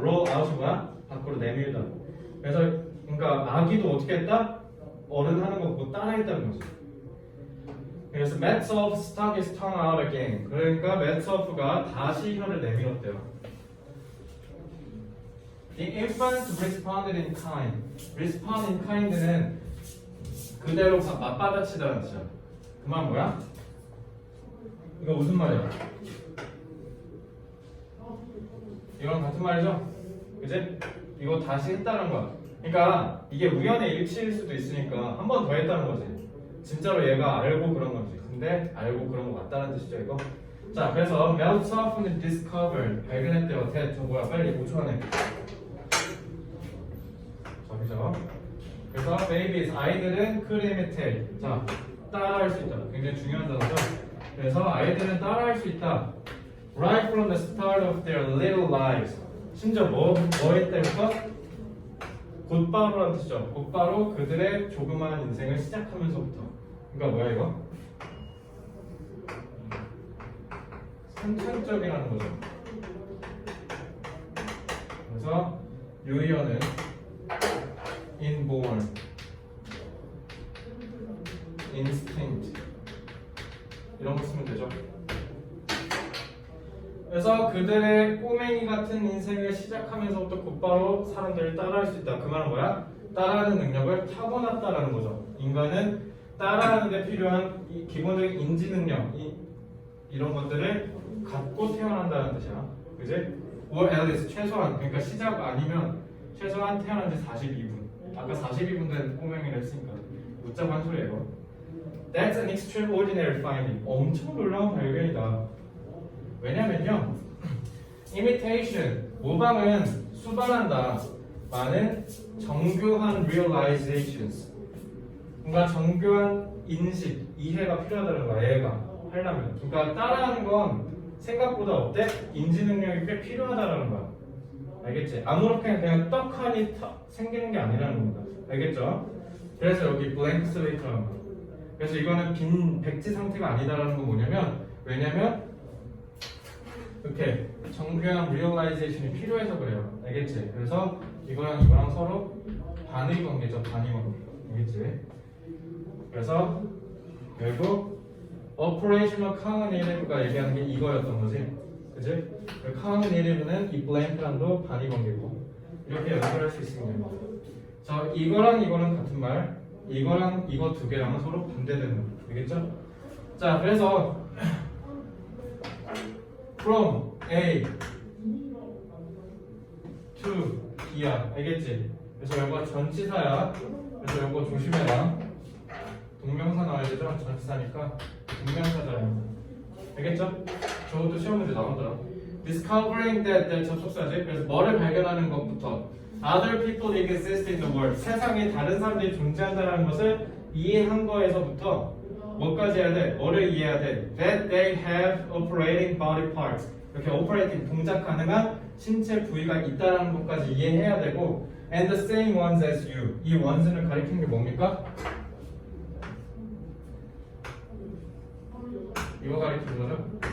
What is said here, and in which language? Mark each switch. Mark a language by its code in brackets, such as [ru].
[ko] roll out 이 뭐야? 밖으로 내밀다. 그래서 그러니까 아기도 어떻게 했다? 어른 하는 거 보고 따라했다는 거지. [en] 그래서 Matoff stuck his tongue out again. [ko] 그러니까 Matoff가 다시 혀를 내밀었대요. [en] The infant responded in kind. [ko] Respond in kind 는 그대로 맞받아치다는 뜻이야. 그 말 뭐야? 이거 무슨 말이야? 이거랑 같은 말이죠? 그지? 이거 다시 했다는 거야. 그러니까 이게 우연의 일치일 수도 있으니까 한 번 더 했다는 거지. 진짜로 얘가 알고 그런 건지. 근데 알고 그런 거 맞다는 뜻이죠, 이거. 자, 그래서 Matoff는 discovered. 발견했대요. 저 뭐야? 빨리 5초 안에. 자, 그죠? 그래서 babies, 아이들은 could imitate. 자, 따라할 수 있다. 굉장히 중요한 단어죠. 그래서 아이들은 따라할 수 있다. [en] Right from the start of their little lives. [ko] 심지어 뭐에 때부터? 곧바로라는 뜻이죠. 곧바로 그들의 조그마한 인생을 시작하면서부터. 그러니까 뭐야 이거? 선천적이라는 거죠. 그래서 유희어는 inborn, instinct 이런 거 쓰면 되죠. 그래서 그들의 꼬맹이 같은 인생을 시작하면서부터 곧바로 사람들을 따라할 수 있다. 그 말은 뭐야? 따라하는 능력을 타고났다라는 거죠. 인간은 따라하는 데 필요한 이 기본적인 인지 능력 이런 것들을 갖고 태어난다는 뜻이야. 그지? or at least 최소한 그러니까 시작 아니면 최소한 태어난 지 42분. 아까 42분 된 꼬맹이를 했으니까 웃자고 한 소리예요. [en] That's an extraordinary finding. [ko] 엄청 놀라운 발견이다. 왜냐면요, imitation, 모방은 수반한다. 많은 정교한 realizations. 뭔가 정교한 인식, 이해가 필요하다는 거야, 얘가 하려면. 그러니까 따라하는 건 생각보다 어때? 인지 능력이 꽤 필요하다는 거야. 알겠지? 아무렇게나 그냥 떡하니 생기는 게 아니라는 거다. 알겠죠? 그래서 여기 blank slate 라는 거야. 그래서 이거는 빈 백지 상태가 아니다라는 건 뭐냐면, 왜냐면 이렇게 정교한 리얼라이제이션이 필요해서 그래요. 알겠지? 그래서 이거랑 서로 반의 관계죠. 반의 관계. 알겠지? 그래서 결국 operational common native 가 얘기하는 게 이거였던 거지. 그치? 그 common native 는 이 blank랑도 반의 관계고 이렇게 연결할 수 있습니다. 자, 이거랑 이거는 같은 말, 이거랑 이거 두 개랑은 서로 반대되는 말. 알겠죠? 자, 그래서 from A to B 야. 알겠지? 그래서 이거 전치사야. 그래서 이거 조심해라. 동명사 나와야 되죠? 전치사니까 동명사잖아요. 알겠죠? 저것도 시험 문제 나오더라. [en] Discovering that 접속사지. 그래서 뭐를 발견하는 것부터 Other people exist in the world. [ko] 세상에 다른 사람들이 존재한다는 것을 이해한 거에서부터 뭐까지 해야 돼? 뭐를 이해해야 돼? [en] That they have operating body parts. [ko] 이렇게 operating 동작 가능한 신체 부위가 있다는 것까지 이해해야 되고 and the same ones as you. 이 ones 를 가리키는 게 뭡니까? 이거 가리키는 거죠?